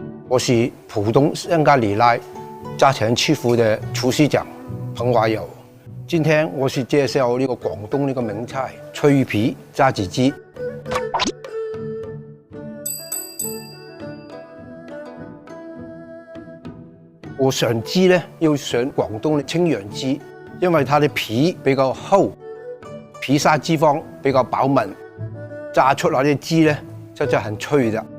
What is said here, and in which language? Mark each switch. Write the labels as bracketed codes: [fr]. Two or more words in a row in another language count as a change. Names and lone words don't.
[zh] 我是浦东香格里拉家常吃福的厨师长彭华友。今天我是介绍呢个广东呢个名菜脆皮炸子雞。我選雞呢要選廣東的清揚雞，因為它的皮比較厚，皮下脂肪比較飽滿，炸出來的雞呢就很脆的。